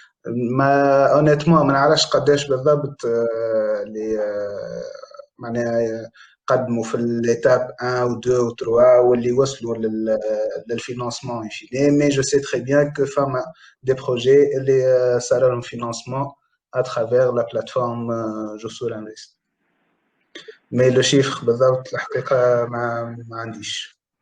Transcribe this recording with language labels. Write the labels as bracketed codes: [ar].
[ar] ما honnêtement ما نعرفش قداش بالضبط اللي معناها قدموا في [fr] l'étape 1 ou 2 ou 3 [ar] واللي وصلوا للفinancement [fr] in fine. mais je sais très bien que فما des projets [ar] اللي صار لهم [fr] financement à travers la plateforme Jossur Invest. Mais le chiffre [ar] بالضبط الحقيقة ما عنديش.